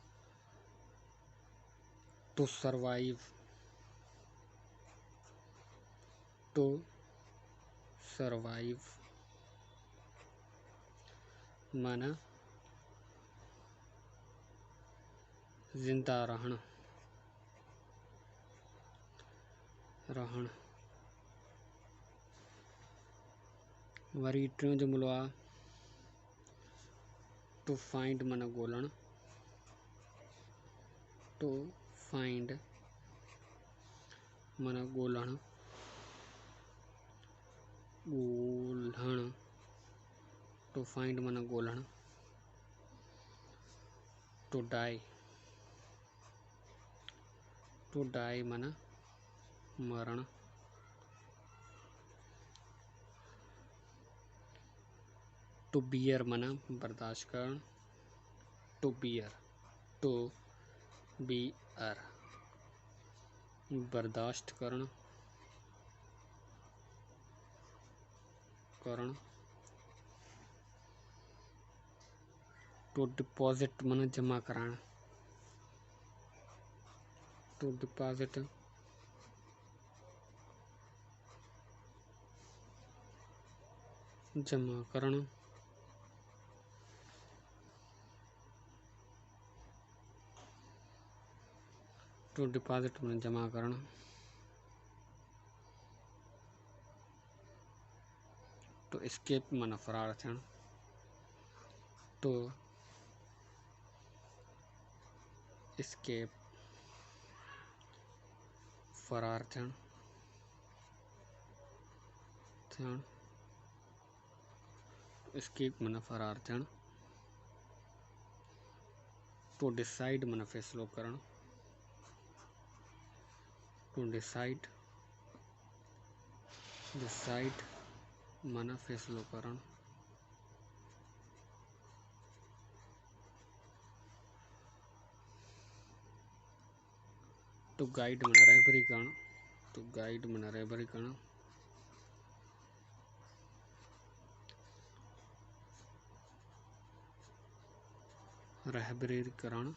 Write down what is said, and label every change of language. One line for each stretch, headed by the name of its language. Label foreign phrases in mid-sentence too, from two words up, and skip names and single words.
English: to survive. to survive
Sindhi: माना जिंदा रहणु, रहणु। वरी टियों जुमिलो आहे
English: to find
Sindhi: माना ॻोल्हणु।
English: to find
Sindhi: माना ॻोल्हणु, ॻोल्हणु।
English: to find
Sindhi: माना ॻोल्हणु।
English: to die. to die
Sindhi: माना मरणु।
English: to bear
Sindhi: माना बर्दाश्त करणु।
English: to bear, to bear
Sindhi: बर्दाश्त करणु, करणु।
English: to deposit
Sindhi: माना जमा कराइणु।
English: to deposit
Sindhi: जमा करणु।
English: to deposit
Sindhi: माना जमा करणु।
English: to escape
Sindhi: माना फरार थियणु।
English: to escape
Sindhi: फरार थियणु, थियणु। एस्केप माना फरार थियणु।
English: to decide
Sindhi: माना फ़ैसिलो करणु।
English: to decide,
Sindhi: डिसाइड माना फ़ैसिलो करणु।
English: to guide
Sindhi: माना रहबरी करणु।
English: to guide
Sindhi: माना रहबरी करणु। रहबरी करणु।